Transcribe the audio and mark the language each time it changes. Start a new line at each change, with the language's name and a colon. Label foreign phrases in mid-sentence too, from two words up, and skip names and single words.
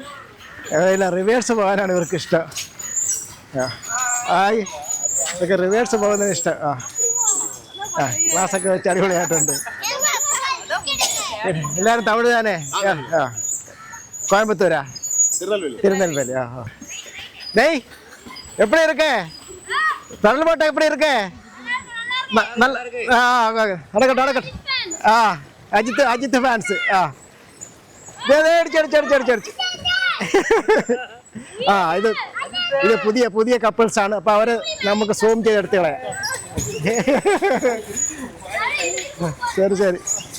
Malayalam: റിവേഴ്സ് പോകാനാണ് ഇവർക്ക് ഇഷ്ടം. ഇതൊക്കെ റിവേഴ്സ് പോകുന്നതിന് ഇഷ്ടം. ക്ലാസ്സൊക്കെ വെച്ച് അടിപൊളിയായിട്ടുണ്ട്. എല്ലാവരും തമിഴ് താനേ? കോയമ്പത്തൂരാ? തിരുനെൽവേലി.
Tamil: டேய் எப்படி இருக்கு? கடல் போட்டா எப்படி இருக்கு? நடக்கட்டும்.
Malayalam: അജിത്ത് ഫാൻസ്. അടിച്ചടിച്ച്. ഇത് പുതിയ കപ്പിൾസ് ആണ്. അപ്പൊ അവര് നമുക്ക് സൂം ചെയ്തെടുത്തുകളെ. ശരി.